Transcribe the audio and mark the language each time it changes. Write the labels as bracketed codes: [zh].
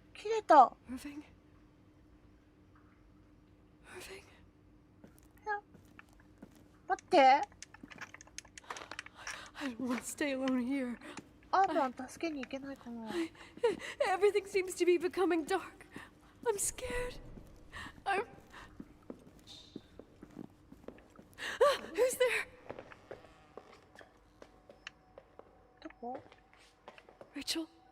[ja] れた。 [en] Irving? Irving? [ja] 待って。 [en] I don't want to stay alone here. [ja] アーバン助けに行けないかな。 [en] Everything seems to be becoming dark. I'm scared. I'm... Who's there? [ja] どこ？ [en] Rachel?